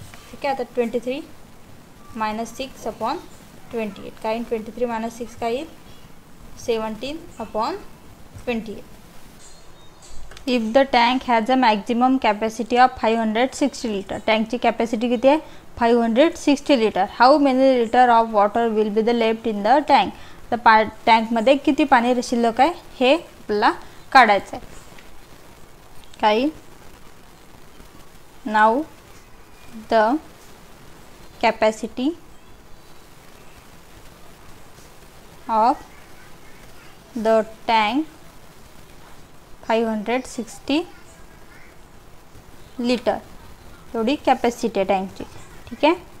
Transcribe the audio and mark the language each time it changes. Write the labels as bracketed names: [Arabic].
[Marathi] ठीक आहे. आता 23 - 6/28 काय 23 - 6 काय येईल 17/28. [English] if the tank has a maximum capacity of 560 litre, [Marathi] टँकची capacity किती आहे [English] 560 litre. How many litre of water will be the left in the tank. [Marathi] तर टँकमध्ये किती पाणी शिल्लक आहे हे आपल्याला काढायचं आहे. काय [English] now the capacity of the tank [Marathi] 560 litre एवढी कॅपॅसिटी आहे टँकची. ठीक आहे.